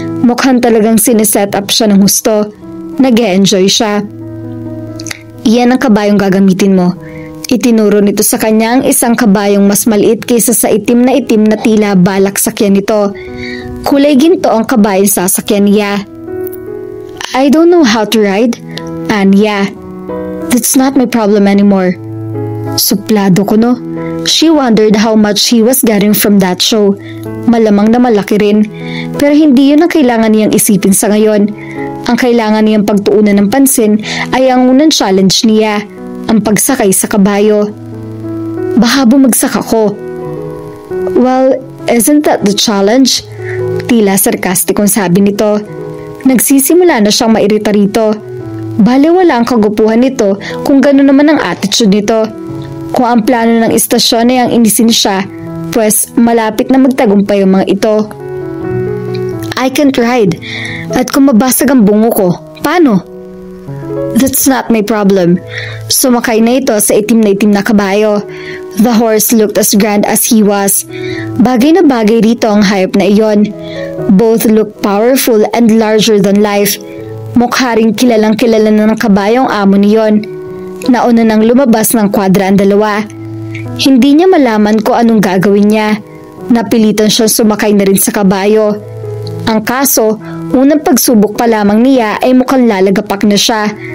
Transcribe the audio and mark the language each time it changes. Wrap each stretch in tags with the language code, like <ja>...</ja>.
<tl>Mukhang talagang sineset up siya ng husto. Nag-e-enjoy siya. Iyan ang kabayong gagamitin mo. Itinuro nito sa kanya ang isang kabayong mas maliit kaysa sa itim na tila balak sakyan nito. Kulay ginto ang kabayong sasakyan niya.</tl> <en>I don't know how to ride. And yeah, that's not my problem anymore.</en> <tl>Suplado ko, no?</tl> <en>She wondered how much he was getting from that show.</en> <tl>Malamang na malaki rin. Pero hindi yun ang kailangan niyang isipin sa ngayon. Ang kailangan niyang pagtuunan ng pansin ay ang unang challenge niya, ang pagsakay sa kabayo. Baka bumagsak ako.</tl> <en>Well, isn't that the challenge?</en> <tl>Tila sarkastikong sabi nito. Nagsisimula na siyang mairita rito. Baliwala ang kagupuhan nito kung gano'n naman ang attitude nito. Kung ang plano ng istasyon ay ang inisin siya, pues malapit na magtagumpay ang mga ito.</tl> <en>I can't ride.</en> <tl>At kung mabasag ang bungo ko, paano?</tl> <en>That's not my problem.</en> <tl>Sumakay na ito sa itim na kabayo.</tl> <en>The horse looked as grand as he was.</en> <tl>Bagay na bagay rito ang hayop na iyon.</tl> <en>Both looked powerful and larger than life.</en> <tl>Mukha ring kilalang kilala na ng kabayong amo niyon. Nauna nang lumabas ng kwadra ang dalawa. Hindi niya malaman kung anong gagawin niya. Napilitan siyang sumakay na rin sa kabayo. Ang kaso, unang pagsubok pa lamang niya ay mukhang lalagapak na siya.</tl>